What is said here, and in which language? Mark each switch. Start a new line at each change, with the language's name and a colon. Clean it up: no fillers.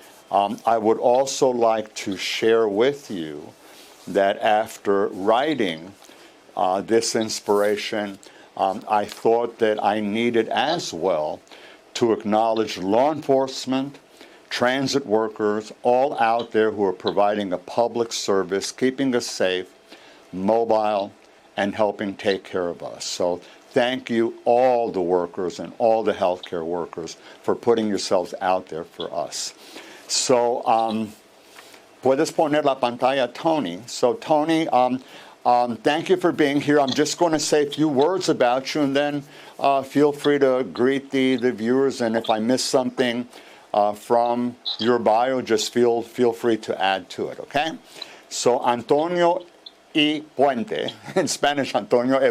English: I would also like to share with you that after writing this inspiration, I thought that I needed as well to acknowledge law enforcement, transit workers, all out there who are providing a public service, keeping us safe, mobile, and helping take care of us. So thank you, all the workers and all the healthcare workers, for putting yourselves out there for us.
Spanish: So, puedes poner la pantalla, Tony.
English: So, Tony, thank you for being here. I'm just going to say a few words about you, and then feel free to greet the viewers. And if I miss something from your bio, just feel free to add to it, okay? So, Antonio E. Puente, in Spanish, Antonio E.